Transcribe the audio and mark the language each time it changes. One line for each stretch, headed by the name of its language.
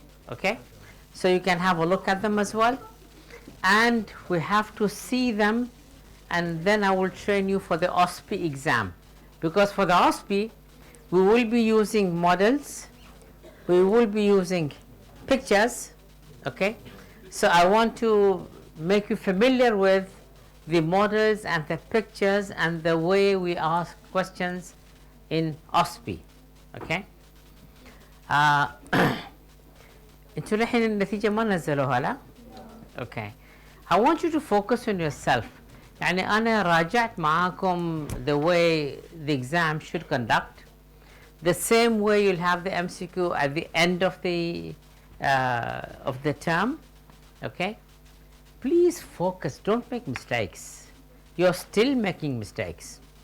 English: Okay, so you can have a look at them as well, and we have to see them, and then I will train you for the OSPI exam, because for the OSPI we will be using models, we will be using pictures. Okay, so I want to make you familiar with the models and the pictures and the way we ask questions in OSPI. Okay.
Arabic: انتوا الحين النتيجة ما نزلوها لا؟ Okay.
English: I want you to focus on yourself.
Arabic: يعني أنا راجعت معاكم
English: the way the exam should conduct. The same way you'll have the MCQ at the end of the term. Okay. Please focus. Don't make mistakes. You're still making mistakes.